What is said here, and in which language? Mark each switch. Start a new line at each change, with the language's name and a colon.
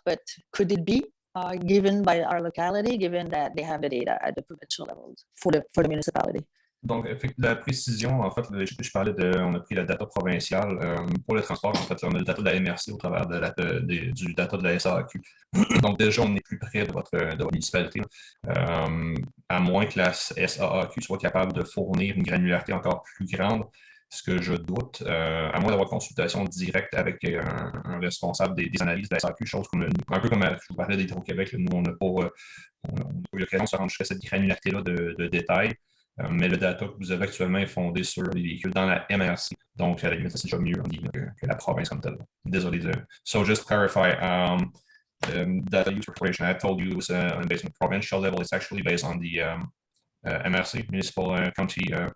English: But could it be given by our locality, given that they have the data at the provincial level for the municipality?
French: Donc, la précision, en fait, je parlais on a pris la data provinciale. Pour le transport, en fait, on a le data de la MRC au travers du data de la SAQ. Donc, déjà, on est plus près de votre municipalité. À moins que la SAQ soit capable de fournir une granularité encore plus grande, ce que je doute, à moins d'avoir consultation directe avec un responsable des analyses de la SAQ, chose qu'on a, un peu comme je vous parlais d'Hydro-Québec, nous, on n'a pas eu l'occasion de se rendre jusqu'à cette granularité-là de détails. Mais le data que vous avez actuellement est fondé sur les véhicules dans la MRC. Donc, à la limite, c'est déjà mieux que la province comme telle. Désolé.
English: So, just to clarify, data use recordation, I told you it was based on provincial level. It's actually based on the MRC, Municipal County.